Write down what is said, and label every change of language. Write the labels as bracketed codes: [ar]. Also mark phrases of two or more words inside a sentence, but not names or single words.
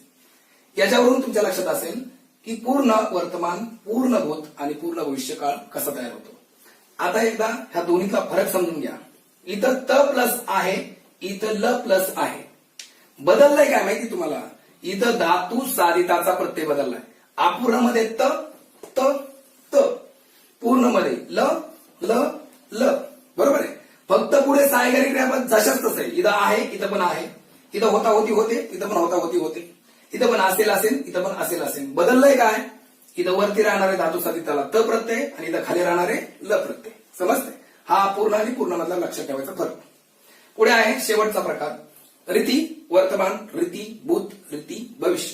[mr] याच्यावरून तुमच्या लक्षात असेल की पूर्ण वर्तमान, पूर्ण भूत आणि पूर्ण भविष्यकाळ कसा तयार होतो. आता एकदा ह्या दोन्हीचा फरक समजून घ्या. इथं त प्लस आहे, इथं ल प्लस आहे. बदललाय काय माहिती तुम्हाला? इथं धातू साधिताचा प्रत्यय बदललाय. अपूर्णमध्ये त त त, पूर्णमध्ये ल ल ल. बरोबर आहे. फक्त पुढे सहाय्यकारी क्रियापद जशाच तसं आहे. इथं आहे, इथं पण आहे. इथं होता होती होते, इथं पण होता होती होते. इथं पण असेल असेल, इथं पण असेल असेल. बदललंय काय? इथं वरती राहणारे धातू साधिताला त प्रत्यय आणि इथं खाली राहणारे ल प्रत्यय. समजते? हा पूर्ण आणि पूर्ण मधला लक्षात ठेवायचा फरक. पुढे आहे शेवटचा प्रकार, रीती, वर्तमान, रीती, भूत, रीती, भविष्य.